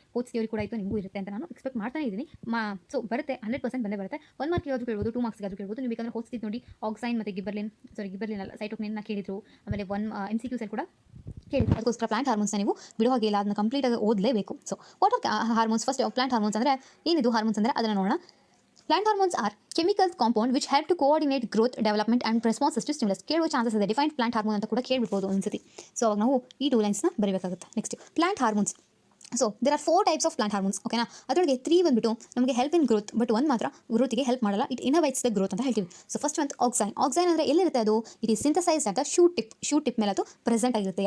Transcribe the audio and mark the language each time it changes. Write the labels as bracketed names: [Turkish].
[Kannada] Oats theory ಕೂಡ ಇತ್ತು, ನಿಮಗೂ ಇರುತ್ತೆ ಅಂತ ನಾನು ಎಕ್ಸ್ಪೆಕ್ಟ್ ಮಾಡ್ತಾನೆ ಇದ್ದೀನಿ. ಸೊ ಬರುತ್ತೆ, 100% ಬಂದೇ ಬರುತ್ತೆ. 1 ಮಾರ್ಕ್ಗೆ ಆದರೂ ಕೇಳ್ಬೋದು, 2 ಮಾರ್ಕ್ಸ್ಗೆ ಆದರೂ ಕೇಳ್ಬೋದು. ನೀವು ಬೇಕಂದ್ರೆ ಹೋಗ್ತಿದ್ದು ನೋಡಿ, ಆಕ್ಸೈನ್ ಮತ್ತು ಗಿಬ್ಬರ್ಲಿನ್ ಅಲ್ಲ, ಸೈಟೋಕಿನಿನ್ನ ಕೇಳಿದ್ರು. ಆಮೇಲೆ MCQs ಕೂಡ ಕೇಳಿದ್ರು. ಅದಕ್ಕೋಸ್ಕರ ಪ್ಲಾಂಟ್ ಹಾರ್ಮೋನ್ಸ್ನ ನೀವು ಬಿಡೋ ಹಾಗೆ ಇಲ್ಲ, ಅದನ್ನ ಕಂಪ್ಲೀಟಾಗಿ ಓದಲೇಬೇಕು. [English] So what are hormones? [Kannada] First plant hormones ಅಂದರೆ ಏನಿದು ಹಾರ್ಮೋನ್ಸ್ ಅಂದರೆ ಅದನ್ನು ನೋಡೋಣ. [English] Plant hormones are chemical compound which help to coordinate growth, development and responses to stimulus. [Kannada] ಕೇಳುವ ಚಾನ್ಸಸ್ ಇದೆ. ಡಿಫೈನ್ಡ್ ಪ್ಲಾಂಟ್ ಹಾರ್ಮೋನ್ ಅಂತ ಕೂಡ ಕೇಳ್ಬಿಡ್ಬೋದು ಒಂದ್ಸತಿ. ಸೊ ಅವಾಗ ನಾವು ಈ 2 ಲೈನ್ಸ್ನ ಬರೀಬೇಕಾಗುತ್ತೆ. Next plant hormones. [English] So there are 4 types of plant hormones, ಓಕೆನಾ. [Kannada] ಅದರೊಳಗೆ 3 ಬಂದ್ಬಿಟ್ಟು ನಮಗೆ [English] help in growth, but [Kannada] 1 ಮಾತ್ರ ಗ್ರೋತಿಗೆ ಹೆಲ್ಪ್ ಮಾಡಲ್ಲ, [English] it innovates the growth [Kannada] ಅಂತ ಹೇಳ್ತೀವಿ. ಸೊ ಫಸ್ಟ್ ಒಂದು ಆಕ್ಸೈನ್ ಅಂದರೆ ಎಲ್ಲಿರುತ್ತೆ ಅದು? [English] it is synthesized at shoot tip [Kannada] ಮೇಲೆ ಅದು ಪ್ರೆಸೆಂಟ್ ಆಗಿರುತ್ತೆ.